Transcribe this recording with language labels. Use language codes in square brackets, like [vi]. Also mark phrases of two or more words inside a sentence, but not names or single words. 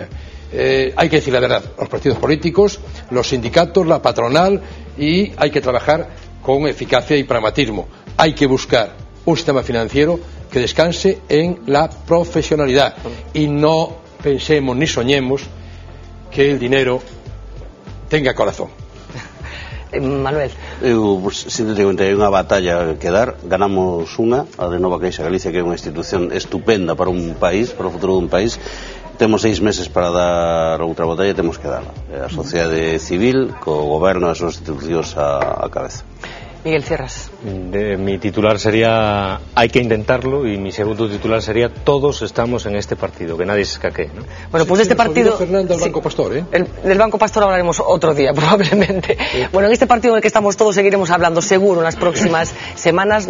[es] Hay que decir la verdad, los partidos políticos, los sindicatos, la patronal, y hay que trabajar con eficacia y pragmatismo. Hay que buscar un sistema financiero que descanse en la profesionalidad y no pensemos ni soñemos que el dinero tenga corazón. Manuel. Sintéticamente, [gl] hai unha batalla que dar, ganamos unha, a de Nova Caixa Galicia, que é unha institución estupenda para un país, para o futuro dun país. Temos 6 meses para dar outra batalla e temos que darla. A sociedade civil, co goberno e as súas institucións a cabeza. [es] Miguel Cierras. Mi titular sería hay que intentarlo, y mi segundo titular sería todos estamos en este partido, que nadie se escaquee, ¿no? Bueno, pues de este partido... Fernando, el Banco Pastor, ¿eh? Del Banco Pastor hablaremos otro día, probablemente. Sí. Bueno, en este partido en el que estamos todos seguiremos hablando seguro en las próximas semanas.